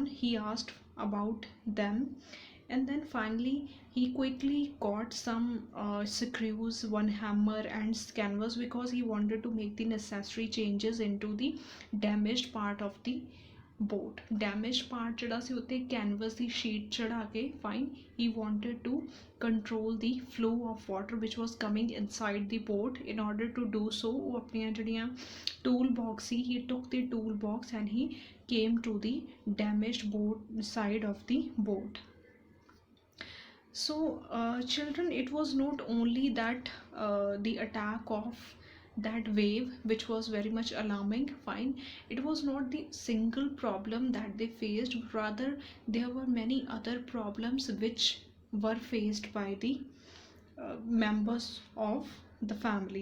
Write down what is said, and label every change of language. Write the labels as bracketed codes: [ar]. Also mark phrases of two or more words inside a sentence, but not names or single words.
[en] He asked about them, and then finally he quickly got some screws, one hammer and canvas, because he wanted to make the necessary changes into the damaged part of the boat. Damaged part [pa] ਜਿਹੜਾ ਸੀ ਉੱਤੇ canvas ਦੀ sheet ਚੜਾ ਕੇ [en] fine, he wanted to control the flow of water which was coming inside the boat. In order to do so, [pa] ਉਹ ਆਪਣੀਆਂ ਜਿਹੜੀਆਂ tool box ਸੀ, [en] he took the tool box and he came to the damaged boat side of the boat. So children, it was not only that the attack of that wave which was very much alarming, fine, it was not the single problem that they faced, rather there were many other problems which were faced by the members of the family.